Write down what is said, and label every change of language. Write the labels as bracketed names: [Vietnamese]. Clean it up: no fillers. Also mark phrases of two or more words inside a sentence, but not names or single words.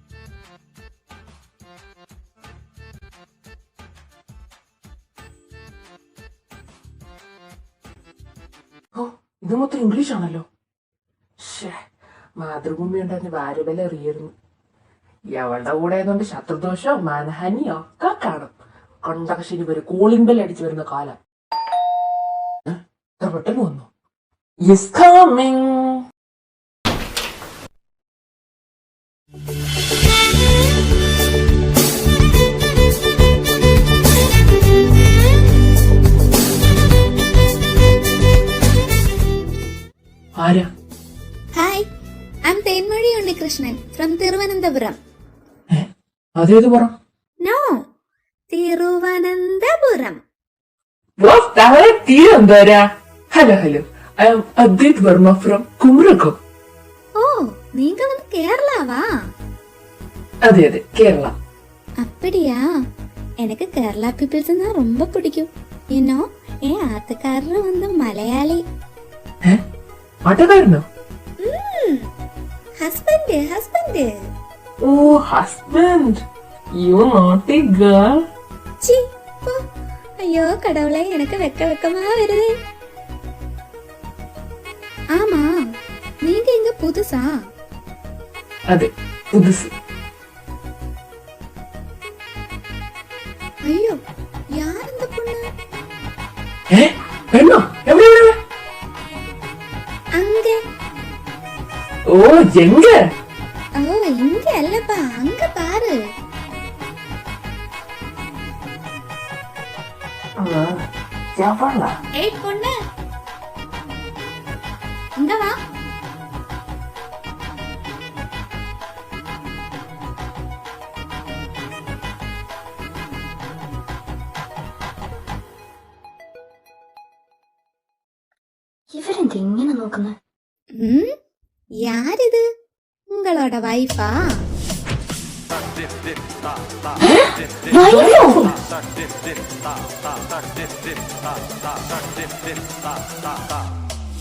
[Malayalam] ഓ, ഇത് മൊത്തം ഇംഗ്ലീഷ് ആണല്ലോ. മാതൃഭൂമി ഉണ്ടായിരുന്ന ഭാര്യബല അറിയായിരുന്നു. എവളുടെ കൂടെ ആയതുകൊണ്ട് ശത്രുദോഷോ മാനഹാനിയോ ഒക്കെ കാണും. കണ്ടകശനി വരെ കോളിംഗ് ബെൽ അടിച്ചു വരുന്ന കാലം. എത്ര പെട്ടെന്ന് വന്നു. [English] Yes, coming. [Malayalam] ആരാ? [English] Hi, I am Thenmozhi Unnikrishnan from Thiruvananthapuram. [Malayalam] അതേത് പറ? [English] നോ, തിരുവനന്തപുരം. തിരുവനന്തപുരം. Hello hello, I am Advaith Varma from Kumarakom. [Tamil] ஓ, நீங்க வந்து கேரளாவா? [Malayalam] അതെ അതെ, കേരള. [Tamil] அப்படியா? எனக்கு கேரளா பீப்பிள்ஸ்னா ரொம்ப பிடிக்கும். ஏனோ என் ஆத்துக்காரரு வந்து மலையாளி. [Malayalam] ആട്ടക്കാരനോ? ഹസ്ബൻഡ്. [English] Oh, husband. You naughty girl. [Tamil] சி, போ. ஐயோ கடவுளே, எனக்கு வெக்கமா வருது. ஆமா, நீங்க இங்க புதுசா? [Malayalam] അതെ, പുതുസ്. [Tamil] ஐயோ, யார் இந்த பொண்ணு? [Malayalam] പെണ്ണോ? എവിടെ? [Tamil] அங்க. ഓ, എങ്ക? ஓ, இங்க அல்லப்பா, அங்க பாரு. ஏய் பொண்ணு, இங்க வா. [Malayalam] ഇവരെന്ത് ഇങ്ങനെ നോക്കുന്നത്? [Tamil] யாரிது? உங்களோட வைஃபா? [Malayalam] വൈഫോ?